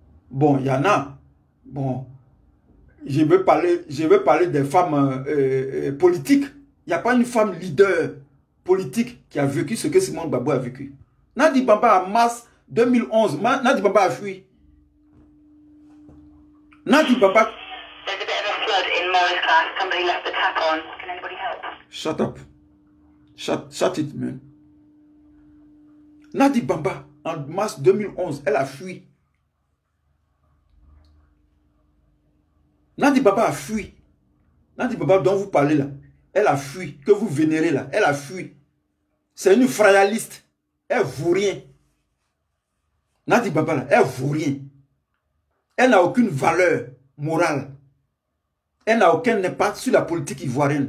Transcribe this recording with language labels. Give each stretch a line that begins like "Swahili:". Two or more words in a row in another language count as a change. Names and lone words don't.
French: Bon, il y en a. Bon, je veux parler des femmes politiques. Il n'y a pas une femme leader politique qui a vécu ce que Simone Gbagbo a vécu. Nadi Bamba en mars 2011, Nadi Bamba a fui. Nadi Bamba...
English: There's a bit of a flood in Mo's class. Somebody left the tap on. Can anybody help? Shut up. Shut it, man.
French: Nadi Bamba, en mars 2011, elle a fui. Nadi Baba a fui. Nadi Baba dont vous parlez là, elle a fui. Que vous vénérez là, elle a fui. C'est une frayaliste. Elle vaut rien. Nadi Baba là, elle vaut rien. Elle n'a aucune valeur morale. Elle n'a aucun impact sur la politique ivoirienne.